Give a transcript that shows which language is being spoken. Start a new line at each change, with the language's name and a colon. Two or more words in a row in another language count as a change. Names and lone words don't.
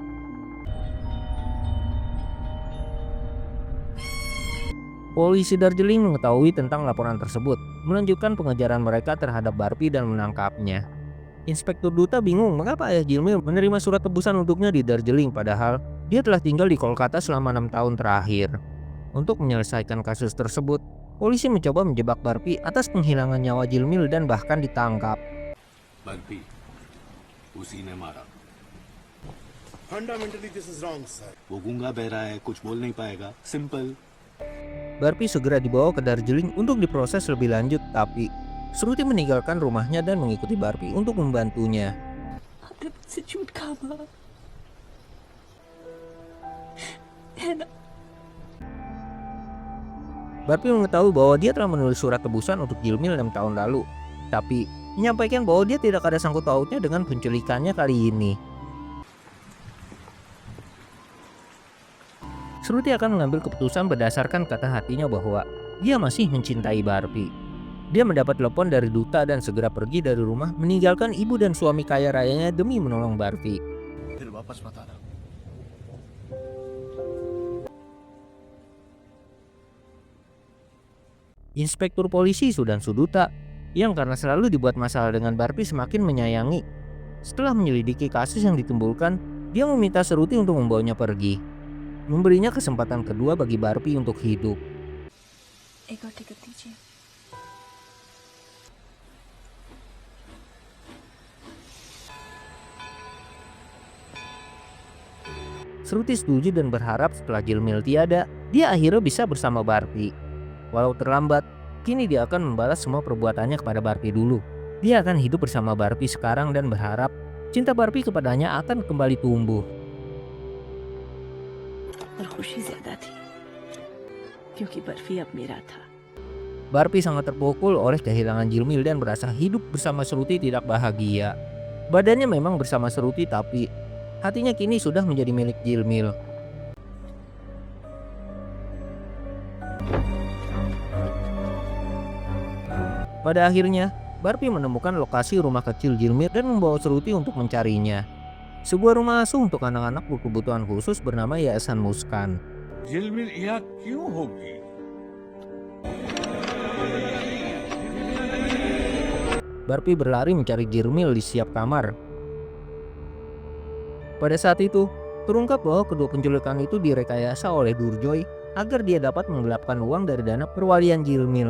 Indonesian: Polisi Darjeeling mengetahui tentang laporan tersebut, melanjutkan pengejaran mereka terhadap Barbie dan menangkapnya. Inspektur Duta bingung mengapa ayah Jilmil menerima surat tebusan untuknya di Darjeeling padahal dia telah tinggal di Kolkata selama 6 tahun terakhir. Untuk menyelesaikan kasus tersebut, polisi mencoba menjebak Barbie atas penghilangan nyawa Jilmil dan bahkan ditangkap.
Hindi: बर्फी उसी ने मारा।
English: fundamentally this is wrong sir.
Hindi: वो गूंगा बहरा है, कुछ बोल नहीं पाएगा, सिंपल।
Indonesian: Barbie segera dibawa ke Darjeeling untuk diproses lebih lanjut, tapi Shruti meninggalkan rumahnya dan mengikuti Barbie untuk membantunya.
Hindi: आपने मुझसे झूठ कहा माँ है ना।
Indonesian: Barbie mengetahui bahwa dia telah menulis surat tebusan untuk Jilmil 6 tahun lalu, tapi menyampaikan bahwa dia tidak ada sangkut pautnya dengan penculikannya kali ini. Shruti akan mengambil keputusan berdasarkan kata hatinya bahwa dia masih mencintai Barbie. Dia mendapat telepon dari duta dan segera pergi dari rumah meninggalkan ibu dan suami kaya rayanya demi menolong Barbie.
Hindi: फिर वापस मत आना।
Indonesian: Inspektur polisi Sudan Suduta yang karena selalu dibuat masalah dengan Barbie semakin menyayangi. Setelah menyelidiki kasus yang ditimbulkan, dia meminta Shruti untuk membawanya pergi, memberinya kesempatan kedua bagi Barbie untuk hidup.
Hindi: एक और टिकट दीजिए।
Indonesian: Shruti setuju dan berharap setelah Jilmil tiada, dia akhirnya bisa bersama Barbie. Walau terlambat, kini dia akan membalas semua perbuatannya kepada Barbie dulu. Dia akan hidup bersama Barbie sekarang dan berharap cinta Barbie kepadanya akan kembali tumbuh.
Hindi: और खुशी ज्यादा थी क्योंकि बर्फी अब मेरा था।
Indonesian: Barbie sangat terpukul oleh kehilangan Jilmil dan merasa hidup bersama Shruti tidak bahagia. Badannya memang bersama Shruti tapi hatinya kini sudah menjadi milik Jilmil. Pada akhirnya, Barbie menemukan lokasi rumah kecil Jilmil dan membawa Shruti untuk mencarinya. Sebuah rumah asuh untuk anak-anak berkebutuhan khusus bernama Yayasan Muskan.
Hindi: झिलमिल यहाँ क्यों होगी?
Indonesian: Barbie berlari mencari Jilmil di setiap kamar. Pada saat itu, terungkap bahwa kedua penculikan itu direkayasa oleh Durjoy agar dia dapat menggelapkan uang dari dana perwalian Jilmil.